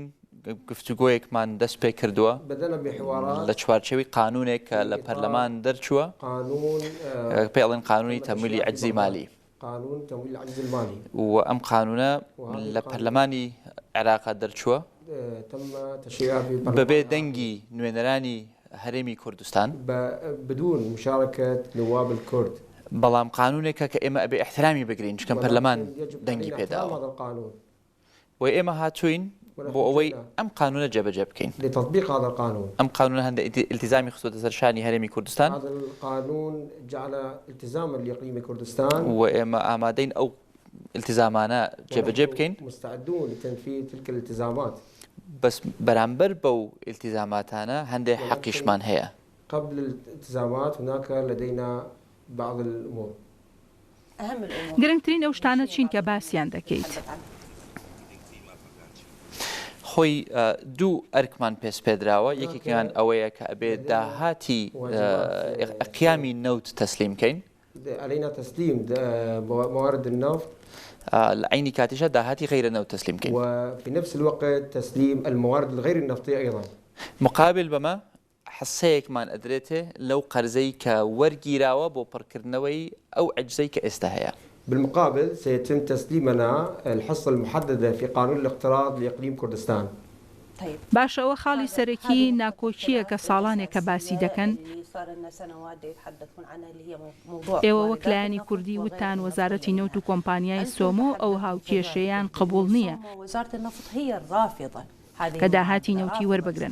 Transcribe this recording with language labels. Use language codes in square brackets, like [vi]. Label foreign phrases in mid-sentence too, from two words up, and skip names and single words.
[ckb] گفتوگۆیەکمان دەست پێ کردووە لە چوارچێوی قانونێک کە لە پەرلەمان دەرچووە، پێڵێن قانونی تەمویلی عەجزی مالی، و ئەم قانونە لە پەرلەمانی عێراقا دەرچووە بەبێ دەنگی نوێنەرانی هەرێمی کوردستان [ar] بدون مشاركة نواب الكرد. [ckb] بەڵام قانونێکە کە ئێمە ئەبێ احترامی بگرین چکە پەرلەمان دەنگی پێداوە و ئێمە هاتووین بۆ ئەوەی ئەم قانونە جێبەجێ بکەین. [ar] لتطبيق هذا القانون. [ckb] ئەم قانونە هەندێک التزامی خستووەتە سەر شانی هەرێمی کوردستان. [ar] هذا القانون جعل التزاما لإقليم كردستان. [ckb] و ئێمە ئامادەین ئەو التزامانە جێبەجێ بکەین. [ar] مستعدون لتنفيذ تلك الالتزامات. [ckb] بەس بەرامبەر بەو التزاماتانە هەندێک حەقیشمان هەیە. [ar] قبل الالتزامات هناك لدينا بعض الأمور. [ckb] گرنگترین ئەو شتانە چین کە باسییان دەکەیت؟ خۆی دوو ئەرکمان پێش پێدراوە، یەکێکیان ئەوەیە کە ئەبێ داهاتی قیامی نەوت تەسلیم بکەین. [ar] علينا تسليم موارد النفط. [ckb] لە عینی کاتیشە داهاتی غیرە نەوت تەسلیم بکەین. [ar] وفي نفس الوقت تسليم الموارد الغير النفطية أيضا. [ckb] مقابل بەمە حسەیەکمان ئەدرێتێ لەو قەرزەی کە وەرگیراوە بۆ پڕکردنەوەی ئەو عەجزەی کە ئێستا هەیە. [ar] بالمقابل سيتم تسليمنا الحصة المحددة في قانون الاقتراض لإقليم كردستان. [ckb] باشە ئەوە خاڵی سەرەکی ناکۆچیە کە ساڵانێکە باسی دەکەن. ئێوە وەک لایەنی کوردی وتان وەزارەتی نەوت و کۆمپانیای سۆمۆ ئەو هاوکێشەیان قبول نییە کە داهاتی نەوتی وەربگرن.